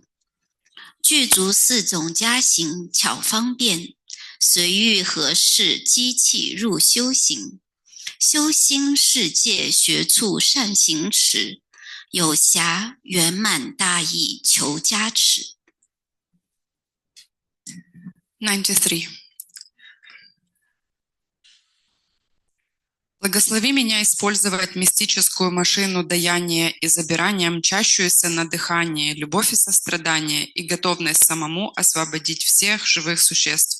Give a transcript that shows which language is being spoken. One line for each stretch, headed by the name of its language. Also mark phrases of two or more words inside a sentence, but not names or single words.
Chinese: 具足四种加行巧方便，随遇何事机器入修行，修心世界学处善行持，有暇圆满大义求加持。 93.
Russian: Благослови меня использовать мистическую машину даяния и забирания, мчащуюся на дыхание, любовь и сострадание и готовность самому освободить всех живых существ.